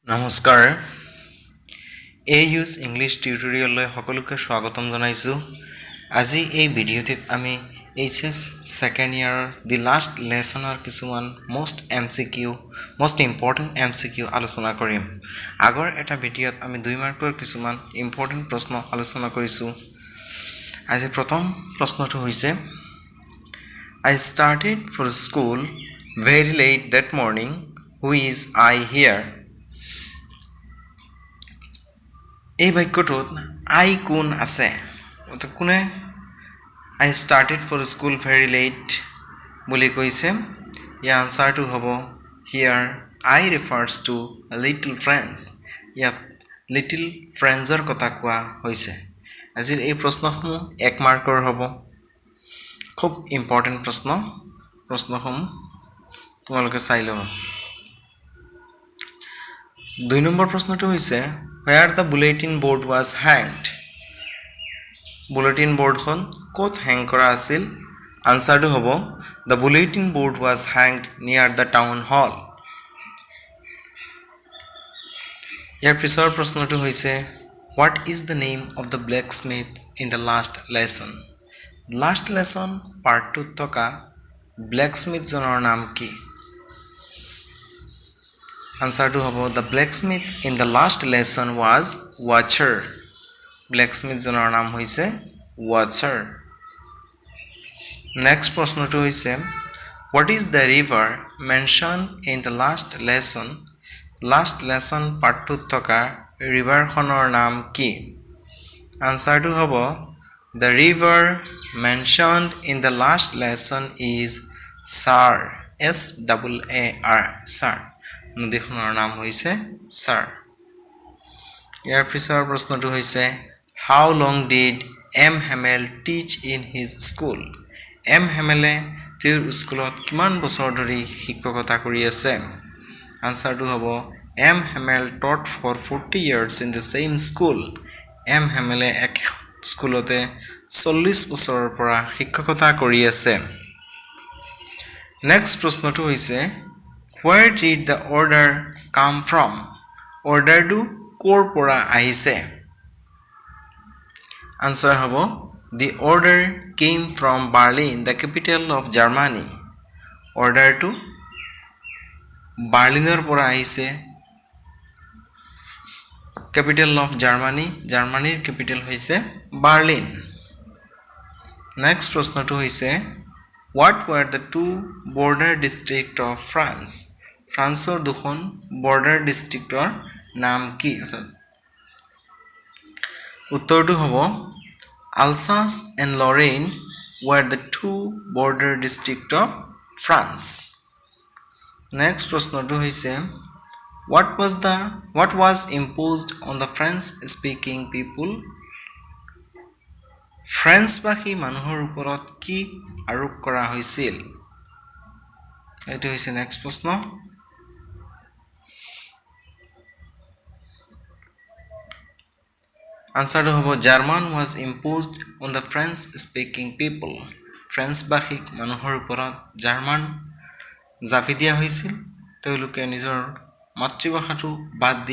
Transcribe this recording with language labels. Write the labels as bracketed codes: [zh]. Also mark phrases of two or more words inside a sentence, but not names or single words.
[as] নমস্কাৰ AU's ইংলিছ টিউটৰিয়েললৈ সকলোকে স্বাগতম জনাইছো আজি এই ভিডিঅ'টিত আমি HS [en] second year the last lesson [as] কিছুমান [en] most important MCQ [as] আলোচনা কৰিম আগৰ এটা ভিডিঅ'ত আমি 2 মাৰ্কৰ কিছুমান ইম্পৰ্টেন্ট প্ৰশ্ন আলোচনা কৰিছো আজি প্ৰথম প্ৰশ্নটো হৈছে [en] I started for school very late that morning who is I here [as] এই বাক্যটোত আই কোন আছে তো কোনে [en] I started for school very late [as] বুলি কৈছে ইয়াৰ আনসাৰটো হ'ব [en] here I refers to little friends [as] ইয়াত [en] little friendsৰ [as] কথা কোৱা হৈছে আজিৰ এই প্ৰশ্নসমূহ 1 মাৰ্কৰ হ'ব খুব ইম্পৰ্টেন্ট প্ৰশ্নসমূহ তোমালোকে চাই লবা 2 নম্বৰ প্ৰশ্নটো হৈছে [en] where the bulletin board was hanged bulletin board [as] খন ক'ত হ্যাং কৰা আছিল আনসাৰটো হ'ব [en] the bulletin board was hanged near the town hall [as] ইয়াৰ পিছৰ প্ৰশ্নটো হৈছে [en] what is the name of the blacksmith in the last lesson part [as] 2 থকা blacksmith জনৰ নাম কি আনসাৰটো হ'ব [en] the blacksmith in the last lesson was watcher [as] blacksmith জনৰ নাম হৈছে watcher next প্ৰশ্নটো হৈছে [en] what is the river mentioned in the last lesson part [as] 2 থকা river খনৰ নাম কি আনসাৰটো হ'ব [en] the river mentioned in the last lesson is Sar S-A-A-R Sar [as] নদীখনৰ নাম হৈছে Sar ইয়াৰ পিছৰ প্ৰশ্নটো হৈছে [en] how long did M Hamel teach in his school [as] M Hamele তেওঁৰ স্কুলত কিমান বছৰ ধৰি শিক্ষকতা কৰি আছে আনসাৰটো হ'ব [en] M Hamel taught for 40 years in the same school [as] M Hamele এক স্কুলতে 40 বছৰৰ পৰা শিক্ষকতা কৰি আছে next প্ৰশ্নটো হৈছে [en] where did the order come from [as] order টো কৰ পৰা আহিছে answer হ'ব [en] the order came from Berlin the capital of Germany [as] order টো বাৰ্লিনৰ পৰা আহিছে [en] capital of Germany [as] জাৰ্মানীৰ capital হৈছে Berlin next প্ৰশ্নটো হৈছে [en] what were the two border district of France [as] ফ্ৰান্সৰ দুখন [en] border districtৰ [as] নাম কি উত্তৰটো হ'ব [en] Alsace and Lorraine were the two border district of France [as] next প্ৰশ্নটো হৈছে [en] what was imposed on the French speaking people [as] ফ্ৰেন্স ভাষী মানুহৰ ওপৰত কি আৰোপ কৰা হৈছিল এটো হৈছে নেক্সট প্ৰশ্ন আনসাৰটো হ'ব [en] German was imposed on the French speaking people [as] ফ্ৰেন্স ভাষী মানুহৰ ওপৰত জাৰ্মান জাপি দিয়া হৈছিল তেওঁলোকে নিজৰ মাতৃভাষাটো বাদ দি